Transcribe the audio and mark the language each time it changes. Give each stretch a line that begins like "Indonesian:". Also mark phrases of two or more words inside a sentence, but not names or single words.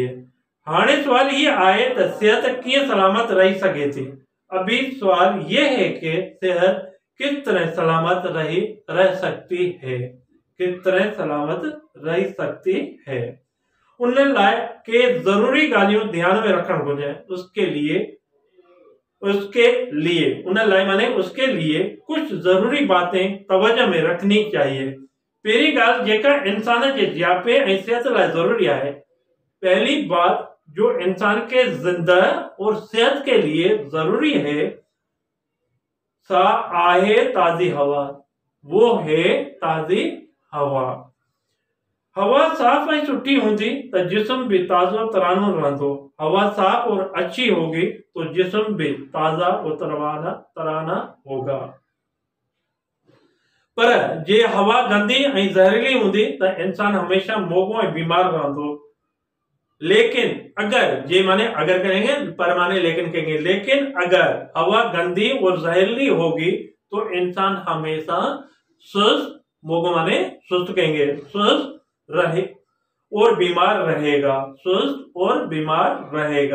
Sindhi: हाणे सवाल ये आए तो सेहत किए सलामत रह सके थी।
Hindi: अभी सवाल ये है कि सेहत किस तरह सलामत रह सकती है, किस तरह सलामत रह सकती है।
Sindhi: उन लाइ के जरूरी गालियों ध्यान में रखण घुर्जे।
Hindi: उसके लिए कुछ जरूरी बातें तवज्जो में रखनी चाहिए।
Sindhi: पहली गाल जेका इंसान के जियापे ऐं सेहत लाइ जरूरी है,
Hindi: पहली बात जो इंसान के जिंदा और सेहत के लिए जरूरी है
Sindhi: सा आहे ताजी हवा।
Hindi: वो है ताजी हवा।
Sindhi: हवा साफ और सुठी होगी तो जिस्म भी ताजा तरानो रहंदो।
Hindi: हवा साफ और अच्छी होगी तो जिस्म भी ताजा और तराना होगा।
Sindhi: पर जे हवा गंदी और जहरीली होंदी तो इंसान हमेशा मोगो और बीमार रहंदो।
Hindi: लेकिन अगर जे माने अगर कहेंगे, पर माने लेकिन कहेंगे, लेकिन अगर हवा गंदी और जहरीली होगी तो इंसान हमेशा सुस्त, मोगो माने सुस्त कहेंगे, सुस्त रहे और बीमार रहेगा, सुस्त और बीमार रहेगा।